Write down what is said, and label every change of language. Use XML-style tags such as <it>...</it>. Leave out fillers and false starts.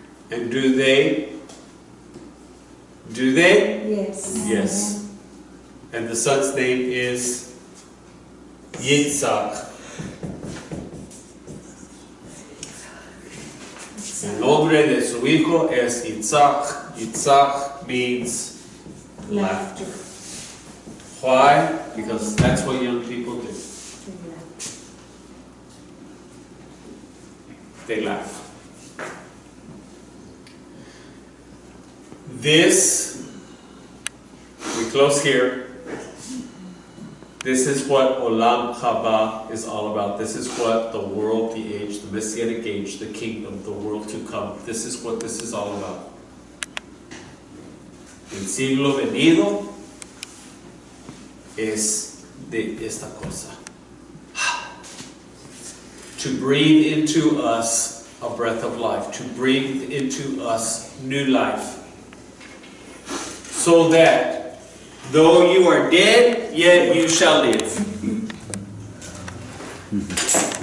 <en>And do they? Do they? Yes. Yes. And the son's name is Yitzhak.</en> <es>El nombre de su hijo es Yitzhak.</es> <en>Yitzhak means laughter. Why? Because that's what young people do. They laugh. This, we close here. This is what Olam Haba is all about. This is what the world, the age, the Messianic age, the kingdom, the world to come. This is what this is all about.</en> <es>El siglo venido es de esta cosa.</es> <en>To breathe into us a breath of life. To breathe into us new life. So that though you are dead, yet you shall live.</en>